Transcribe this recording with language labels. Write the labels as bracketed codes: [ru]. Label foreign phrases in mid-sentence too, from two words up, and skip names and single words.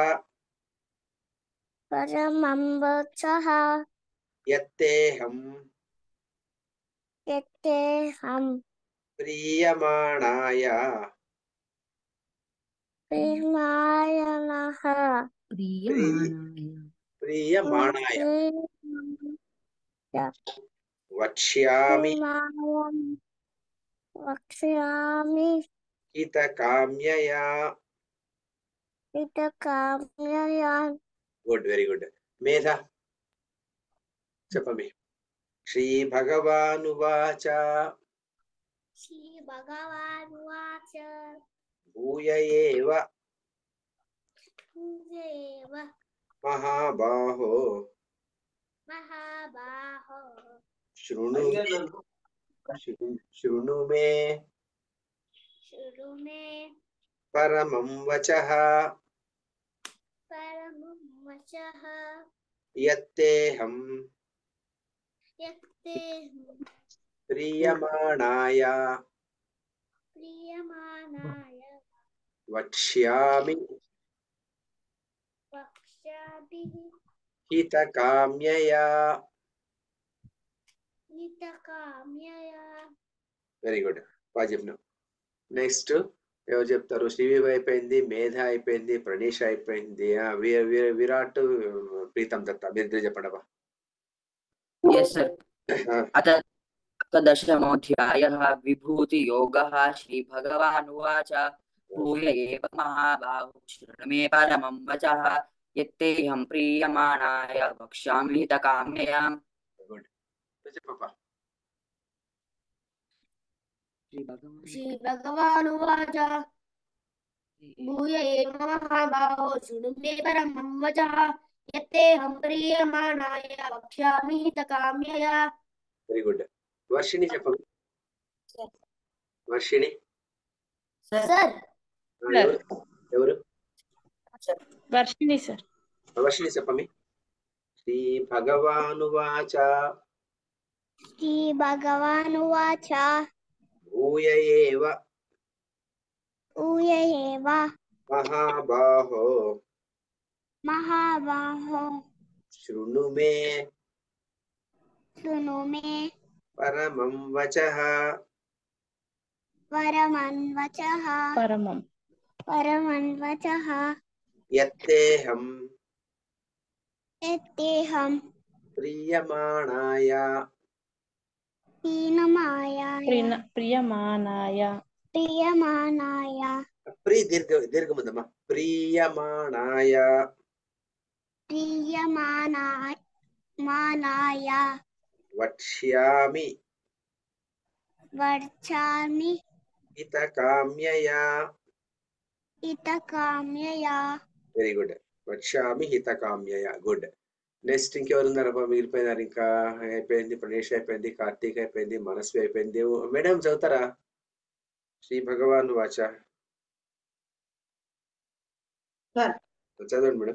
[sa] యత్తేహం ప్రీయమాణాయ వక్ష్యామి హితకామ్యయా. हितकाम्यया [en] Good, very good. [te] మేధ చెప్పండి. [sa] శ్రీ భగవానువాచ श्रीभगवानुवाच భూయ ఏవ पूजयेव మహాబాహో महाबाहो శృణు శృణు మే शृणु मे పరమం వచః परमं वचः యత్తేహం यत्तेऽहं ప్రియమాణాయ प्रीयमाणाय వక్ష్యామి वक्ष्यामि హితకామ్యయా. हितकाम्यया [en] Very good, [te] బాగా చెప్పినావు. నెక్స్ట్ ఎవరు చెప్తారు? శ్రీవి అయిపోయింది, మేధ అయిపోయింది, ప్రణీష్ అయిపోయింది, విరాట్, ప్రీతం దత్త. మీరు ఇద్దరు చెప్పండి అబ్బా. [en] Yes, sir. [sa] अथ दशमोऽध्यायः विभूतियोगः श्रीभगवानुवाच भूय एव महाबाहो शृणु मे परमं वचः यत्तेऽहं प्रीयमाणाय वक्ष्यामि हितकाम्यया. [te] గుడ్, చెప్పప్పా. [sa] श्रीभगवानुवाच भूय एव महाबाहो शृणु मे परमं वचः यत्तेऽहं प्रीयमाणाय वक्ष्यामि हितकाम्यया. [en] Very good. [te] వర్షిణి చెప్పండి. వర్షిణి [en] सर [te] ఎవరు? వర్షిణి సార్. వర్షిణి చెప్పండి. [sa] శ్రీ భగవానువాచ श्रीभगवानुवाच భూయ ఏవ ऊय एव మహాబాహో महाबाहो శృణు మే शृणु मे పరమం వచః परमन्वचः परमन्वचः యత్తేహం यत्तेऽहं ప్రియమాణాయ ప్రియమానాయ [te] దీర్ఘముందమ్మా. [sa] ప్రియమాణాయ प्रीयमाणाय వక్ష్యామి वर्चामि హితకామ్యయా. हितकाम्यया. [en] Very good. [sa] వక్ష్యామి హితకామ్యయా. [te] గుడ్. నెక్స్ట్ ఇంకెవరు ఉన్నారబ్బా? మిగిలిపోయినారు. ఇంకా అయిపోయింది, ప్రణేష్ అయిపోయింది, కార్తీక్ అయిపోయింది, మనస్వి అయిపోయింది. మేడం చదువుతారా? [sa] శ్రీ భగవాన్ వాచ [te] చదవండి మేడం.